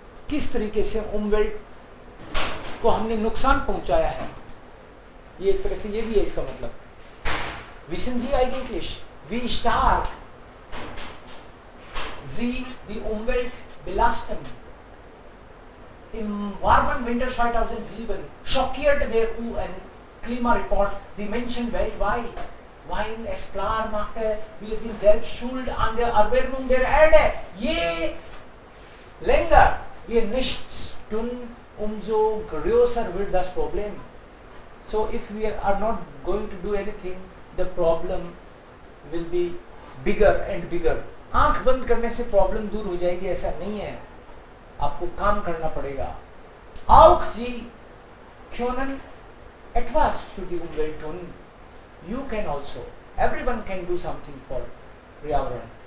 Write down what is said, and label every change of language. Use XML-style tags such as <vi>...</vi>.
<hi>किस तरीके से उमवेल्ट को हमने नुकसान पहुंचाया है। ये एक तरह से ये भी है इसका मतलब।</hi> <de>Wissen Sie eigentlich, wie stark Sie die Umwelt belasten? Im warmen Winter 2007 schockierte der UN-Klimareport die Menschen weltweit, weil es klar machte, wir sind selbst schuld an der Erwärmung der Erde. Je länger wir nichts tun, umso größer wird das Problem.</de> <en>So if we are not going to do anything, the problem will be bigger and bigger.</en> <hi>आंख बंद करने से problem दूर हो जाएगी ऐसा नहीं है, आपको काम करना पड़ेगा.</hi> <de>Auch Sie können etwas für die Umwelt tun.</de> <en>You can also. Everyone can do something for पर्यावरण.</en>